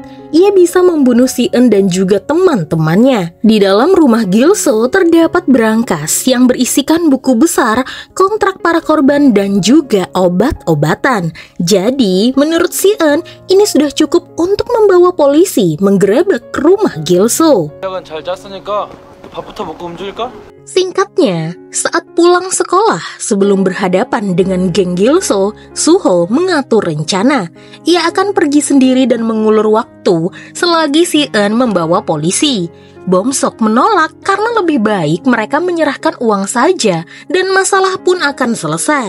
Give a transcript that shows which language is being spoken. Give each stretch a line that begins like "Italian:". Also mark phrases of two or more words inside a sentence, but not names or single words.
Indonesian: Ia bisa membunuh Si Eun dan juga teman-temannya. Di dalam rumah Gil-soo terdapat berangkas yang berisikan buku besar, kontrak para korban dan juga obat-obatan. Jadi menurut Si Eun ini sudah cukup untuk membawa polisi menggerebek rumah Gil-soo.
Korean: 잘 짰으니까 밥부터 먹고 움직일까?
Indonesian: Singkatnya, saat pulang sekolah sebelum berhadapan dengan geng Gil-soo, Suho mengatur rencana. Ia akan pergi sendiri dan mengulur waktu selagi Si Eun membawa polisi. Bomsok menolak karena lebih baik mereka menyerahkan uang saja dan masalah pun akan selesai.